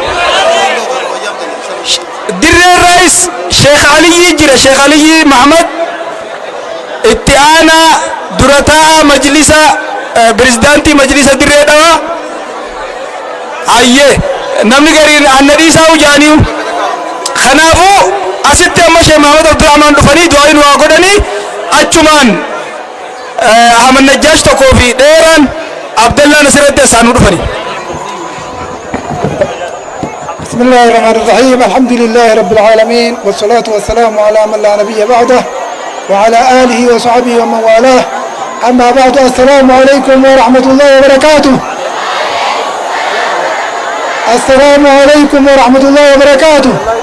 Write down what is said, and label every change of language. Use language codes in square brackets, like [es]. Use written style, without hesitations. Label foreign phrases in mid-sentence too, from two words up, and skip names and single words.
[om] dirreerraayis Sheekh Aliyyi jira Sheekh Aliyyi Muhammad itti aanaa durataa majlisa pirezidaantii majlisa dirree dhawaa hayyee namni gariin annadhiisaa ujaaniu kanaafuu asitti amma Sheekh Muhammad Abdurrahmaan dhufanii du'aayin waa godhanii achumaan Ahmad Najjaash tokkoo fi dheeraan Abdallaan asirratti isaanuu dhufanii. [ar] بسم الله الرحمن الرحيم الحمد لله رب العالمين والصلاة والسلام على من لا نبي بعده وعلى آله وصحبه ومن والاه أما بعد السلام عليكم ورحمة الله وبركاته. السلام عليكم ورحمة الله وبركاته.